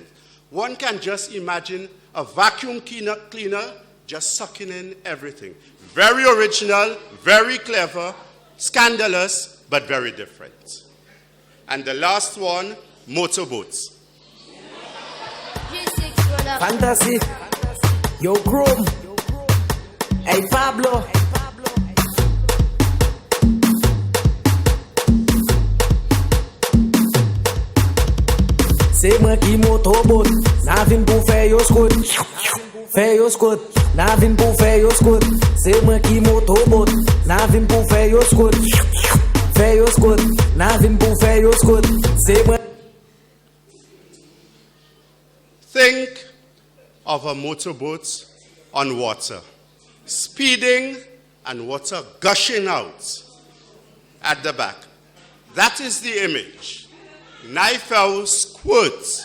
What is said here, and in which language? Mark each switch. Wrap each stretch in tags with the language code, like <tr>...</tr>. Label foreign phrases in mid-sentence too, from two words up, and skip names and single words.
<en>One can just imagine a vacuum cleaner just sucking in everything. Very original, very clever, scandalous, but very different. And the last one, motorboats. Fantasy, yo Chrome, hey Pablo.</en> <ht>C'est moi qui motorboat, na vin pou fè yo scoot. Fè yo scoot, na vin pou fè yo scoot. Se mwen ki motobot, na vim pou fè yo skot. Fè yo skot, na vim pou fè yo skot. Se mwen...</ht> <en>Think of a motorboat on water, speeding and water gushing out at the back. That is the image. Knife out, squirt.</en>